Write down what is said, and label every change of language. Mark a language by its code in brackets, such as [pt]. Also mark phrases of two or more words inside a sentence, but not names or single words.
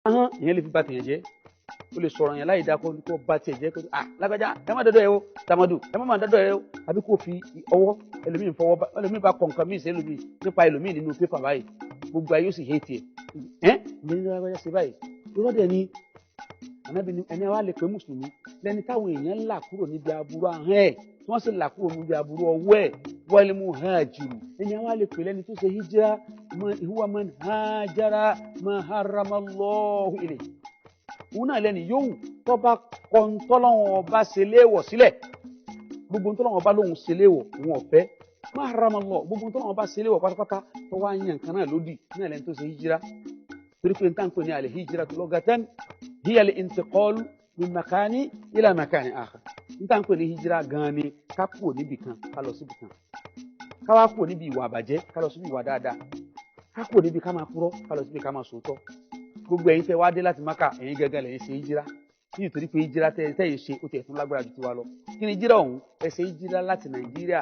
[yo] ahọ́n ìyẹn lè fi bá tèèyàn jẹ́ ó lè sọ̀rọ̀ yẹn láì dá kó bá tiẹ̀ jẹ́ kó lágbájá ẹ má dọ́dọ̀ ẹ o tàmọ́dù ẹ má dọ́dọ̀ ẹ o àbí kó fi ọwọ́ ẹlòmíì bá kọ̀ nǹkan míì sí ẹlòmíì nípa ẹlòmíì nínú pépà báyìí gbogbo ayé ó sì hé tiẹ̀ ìyẹn ní lágbájá ṣe báyìí irọ́dẹ̀ ni ànábì ni ẹni wa lè pé mùsùlùmí lẹni táwọn èèyàn là kúrò níbi aburú ahọ́n ẹ̀ tí wọ́n sì là kúrò níbi aburú ọwọ́ ẹ̀ [ar] والمهاجر [yo] ẹni wa lè pè lẹni tó ṣe hijira [ar] هو من هجر ما حرم الله عليه [yo] òun náà lẹ́ni yóò tó bá kọ ntọ́lọ́wọ́n ọba ṣe léèwọ̀ sílẹ̀ gbogbo ntọ́lọ́wọ́n ọba lóhun ṣe léèwọ̀ òun ọ̀fẹ́ [ar] ما حرم الله [yo] gbogbo ntọ́lọ́wọ́n ọba ṣe léèwọ̀ pátápátá tó wá yan nǹkan náà lódì náà lẹ́ni tó ṣe hijira torí pé nǹkan pè ní [ar] الهجرة لغة هي الانتقال من مكان إلى مكان آخر [yo] nǹkan pè ní hijira gan ni ká kúrò níbì kan ká lọ síbì kan ká wá kúrò níbi ìwà àbàjẹ́ ká lọ síbi ìwà dáadáa ká kúrò níbi ká máa purọ́ ká lọ síbi ká máa sòótọ́ gbogbo ẹ̀yin tẹ́ wá dé láti Mákà ẹ̀yin gẹ́gẹ́ lẹ́yìn ṣe hijira nítorí pé hijira tẹ́yìn ṣe ó tẹ̀ tún lágbára ju tiwa lọ kí ni hijira ọ̀hún ẹ ṣe hijira láti Nàìjíríà